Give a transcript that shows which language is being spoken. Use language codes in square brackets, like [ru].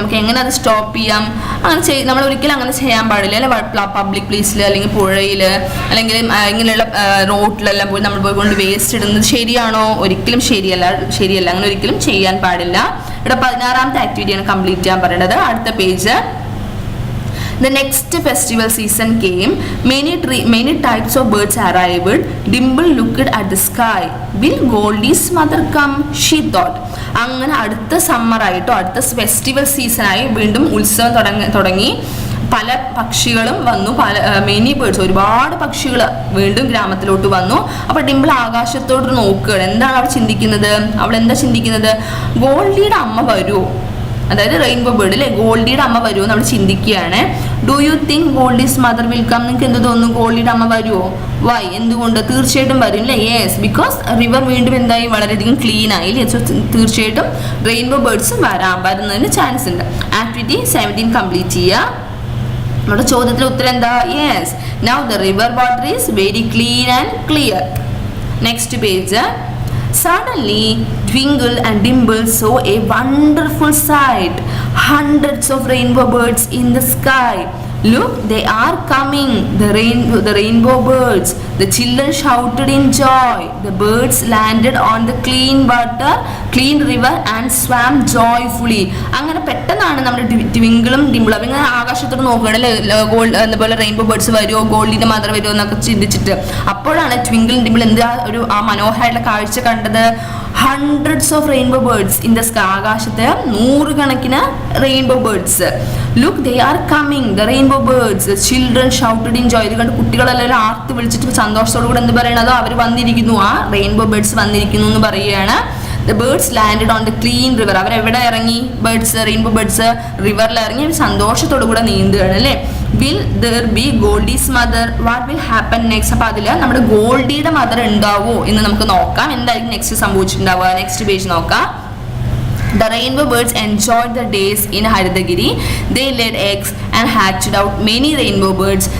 [ml] നമുക്ക് എങ്ങനെ അത് സ്റ്റോപ്പ് ചെയ്യാം? അങ്ങനെ നമ്മൾ ഒരിക്കലും അങ്ങനെ ചെയ്യാൻ പാടില്ല അല്ലെ. പബ്ലിക് പ്ലേസിൽ അല്ലെങ്കിൽ പുഴയിൽ അല്ലെങ്കിൽ ഇങ്ങനെയുള്ള റോഡിലെല്ലാം പോയി നമ്മൾ പോയിക്കൊണ്ട് വേസ്റ്റ് ഇടുന്നത് ശരിയാണോ? ഒരിക്കലും ശരിയല്ല. അങ്ങനെ ഒരിക്കലും ചെയ്യാൻ പാടില്ല. ഇവിടെ 16ാമത്തെ ആക്ടിവിറ്റിയാണ് കംപ്ലീറ്റ് ചെയ്യാൻ പറയേണ്ടത്. അടുത്ത page. [en] The next festival season came. Many types of birds arrived. Dimple looked at the sky. Will Goldie's mother come? She thought. [ml] അങ്ങനെ അടുത്ത സമ്മർ ആയിട്ടോ അടുത്ത ഫെസ്റ്റിവൽ സീസണായി വീണ്ടും ഉത്സവം തുടങ്ങി. പല പക്ഷികളും വന്നു. മെനി ബേർഡ്സ്, ഒരുപാട് പക്ഷികൾ വീണ്ടും ഗ്രാമത്തിലോട്ട് വന്നു. അപ്പോൾ ഡിംപിൾ ആകാശത്തോട്ട് നോക്കുകയാണ്. എന്താണ് അവൾ ചിന്തിക്കുന്നത്? അവൾ എന്താ ചിന്തിക്കുന്നത്? ഗോൾഡിയുടെ അമ്മ വരുമോ? അതായത് റെയിൻബോ ബേർഡ് അല്ലേ, ഗോൾഡിയുടെ അമ്മ വരുമോ എന്ന് അവൾ ചിന്തിക്കുകയാണ്. [en] Do you think Goldie's mother will come? [ml] നിങ്ങൾക്ക് എന്ത് തോന്നുന്നു? ഗോൾഡിയുടെ അമ്മ വരുമോ? വൈ? എന്തുകൊണ്ട്? തീർച്ചയായിട്ടും വരും അല്ലേ. യെസ്, ബിക്കോസ് റിവർ വീണ്ടും എന്തായി? വളരെയധികം ക്ലീൻ ആയി അല്ലേ. സോ തീർച്ചയായിട്ടും റെയിൻബോ ബേർഡ്സ് വരുന്നതിന് ചാൻസ് ഉണ്ട്. ആക്ടിവിറ്റി 17 കംപ്ലീറ്റ് ചെയ്യുക. നമ്മുടെ ചോദ്യത്തിലെ ഉത്തരം എന്താ? [en] Yes, now the river water is very clean and clear. Next page. Suddenly, Twinkle and Dimple saw a wonderful sight. Hundreds of rainbow birds in the sky. Look, they are coming, the rainbow birds. The children shouted in joy. The birds landed on the clean river and swam joyfully. [ml] അങ്ങനെ പെട്ടെന്നാണ് നമ്മുടെ ട്വിങ്കിളും ഡിംപിളും ഇങ്ങനെ ആകാശത്തോട് നോക്കുകയാണല്ലേ. അതുപോലെ rainbow birds വരുമോ, ഗോൾഡിന്റെ mother വരുമോ എന്നൊക്കെ ചിന്തിച്ചിട്ട് അപ്പോഴാണ് ട്വിങ്കിളും ഡിംപിളും എന്താ ആ മനോഹരമായിട്ടുള്ള കാഴ്ച കണ്ടത്. [en] Hundreds of rainbow birds in the sky. [ml] ആകാശത്തെ നൂറുകണക്കിന് rainbow birds. [en] Look, they are coming, the rainbow birds. Children shouted in joy. [ml] ഇത് കണ്ട് കുട്ടികളെല്ലാവരും ആർത്ത് വിളിച്ചിട്ട് സന്തോഷത്തോടു കൂടെ എന്ത് പറയണതോ അവർ വന്നിരിക്കുന്നു, ആ റെയിൻബോ ബേർഡ്സ് വന്നിരിക്കുന്നു എന്ന് പറയുകയാണ്. [en] The birds landed on the clean river. [ml] അവരെവിടെ ഇറങ്ങി? റെയിൻബോ ബേർഡ്സ് റിവറിൽ ഇറങ്ങി സന്തോഷത്തോടു കൂടെ നീന്തുകയാണ് അല്ലേ. [en] Will there be Goldie's mother? What will happen next? [ml] അപ്പോൾ അതിൽ നമ്മുടെ ഗോൾഡിയുടെ മദർ ഉണ്ടാവോ എന്ന് നമുക്ക് നോക്കാം. എന്തായിരിക്കും നെക്സ്റ്റ് സംഭവിച്ചിട്ടുണ്ടാവുക? നെക്സ്റ്റ് പേജ് നോക്കാം. [en] The rainbow birds enjoyed the days in Haridagiri. They laid eggs and hatched out many rainbow birds.